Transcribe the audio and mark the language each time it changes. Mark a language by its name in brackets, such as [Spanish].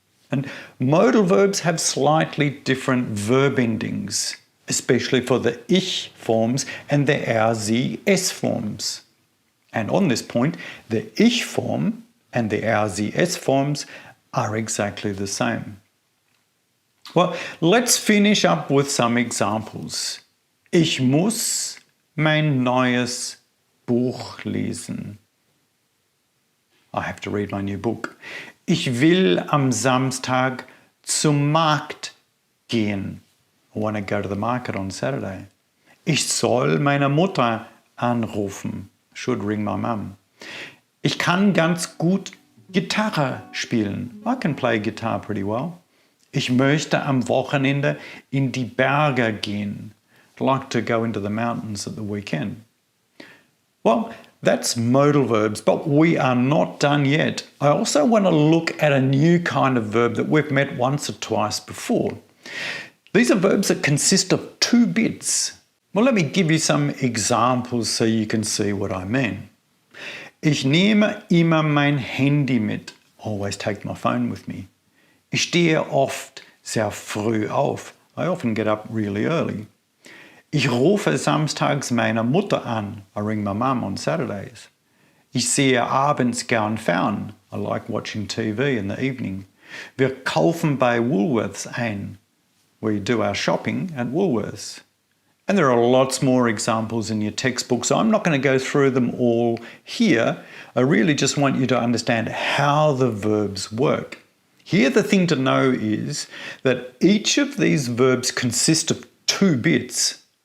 [English] And modal verbs have slightly different verb endings, especially for the ich forms and the er, sie, es forms. And on this point, the ich form and the er, sie, es forms are exactly the same. Well, let's finish up with some examples. [German] Ich muss mein neues Buch lesen. [English] I have to read my new book. [German] Ich will am Samstag zum Markt gehen. [English] I want to go to the market on Saturday. [German] Ich soll meine Mutter anrufen. [English] Should ring my mum. [German] Ich kann ganz gut Gitarre spielen. [English] I can play guitar pretty well. [German] Ich möchte am Wochenende in die Berge gehen. [English] I'd like to go into the mountains at the weekend. Well, that's modal verbs, but we are not done yet. I also want to look at a new kind of verb that we've met once or twice before. These are verbs that consist of two bits. Well, let me give you some examples so you can see what I mean. [German] Ich nehme immer mein Handy mit. [English] Always take my phone with me. [German] Ich stehe oft sehr früh auf. [English] I often get up really early. [German] Ich rufe samstags meine Mutter an. [English] I ring my mum on Saturdays. [German] Ich sehe abends gern fern. [English] I like watching TV in the evening. [German] Wir kaufen bei Woolworths ein. [English] We do our shopping at Woolworths. And there are lots more examples in your textbook, so I'm not going to go through them all here. I really just want you to understand how the verbs work. Here the thing to know is that each of these verbs consist of two bits.